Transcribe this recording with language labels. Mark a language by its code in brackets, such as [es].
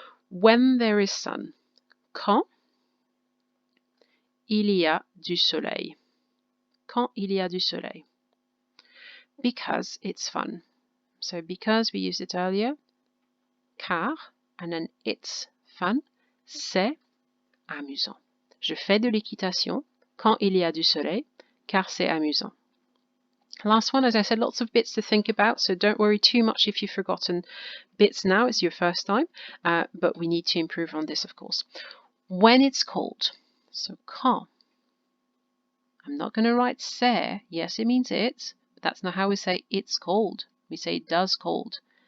[en] When there is sun. [fr] Quand il y a du soleil. Quand il y a du soleil. [en] Because it's fun. So because we used it earlier, car, and then it's fun, [fr] c'est amusant. Je fais de l'équitation quand il y a du soleil, car c'est amusant. [en] Last one, as I said, lots of bits to think about, so don't worry too much if you've forgotten bits now. It's your first time, but we need to improve on this, of course. When it's cold, so quand. I'm not going to write c'est. Yes, it means it's, but that's not how we say it's cold. We say it does cold.